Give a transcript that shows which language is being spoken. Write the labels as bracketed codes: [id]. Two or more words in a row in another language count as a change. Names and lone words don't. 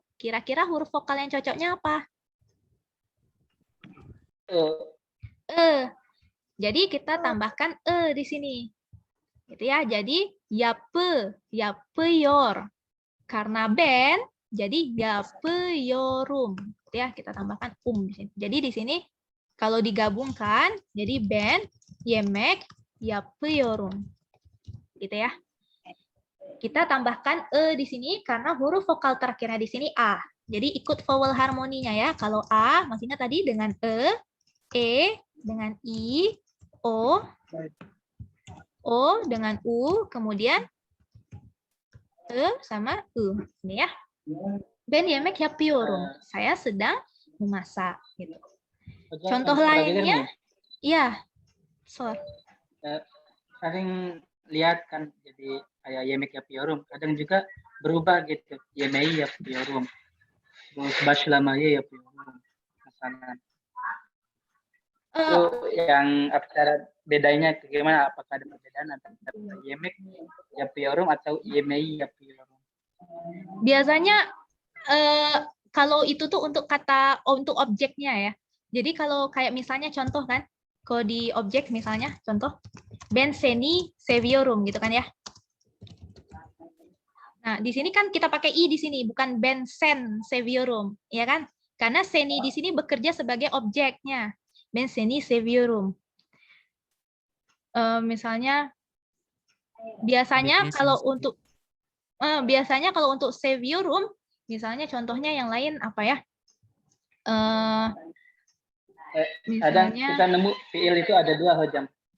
[id] Kira-kira huruf vokal yang cocoknya apa? Jadi kita tambahkan di sini. Gitu ya. Jadi [tr] yape, yapeyor. [id] Karena ben, jadi yapeyorum. Gitu ya, kita tambahkan di sini. Jadi di sini kalau digabungkan, jadi [tr] ben, yemek, yapeyorum. [id] Gitu ya. Kita tambahkan di sini karena huruf vokal terakhirnya di sini a. Jadi ikut vowel harmoninya ya. Kalau a, maksudnya tadi dengan e dengan i, o dengan u, kemudian sama u. Ini ya. [tr] Ben yemek yapıyorum. [id] Saya sedang memasak gitu. Contoh lainnya, ya, sering lihat kan jadi kayak [tr] yemek yapıyorum, [id] kadang juga berubah gitu, [tr] yemeği yapıyorum, başlamayı yapıyorum misalnya. [id] Itu yang cara bedanya gimana? Apakah ada perbedaan antara [tr] yemek yapıyorum [id] atau [tr] yemeği yapıyorum? [id] Biasanya kalau itu tuh untuk kata, untuk objeknya ya. Jadi kalau kayak misalnya contoh kan, kalau di objek misalnya contoh, [tr] ben seni seviyorum [id] gitu kan ya. Nah, di sini kan kita pakai i di sini, bukan [tr] ben sen seviyorum, [id] ya kan? Karena seni di sini bekerja sebagai objeknya. [tr] Ben seni seviyorum. [id] Misalnya biasanya kalau untuk seviyorum, misalnya contohnya yang lain apa ya? Kadang kita nemu fiil itu ada dua, hojam.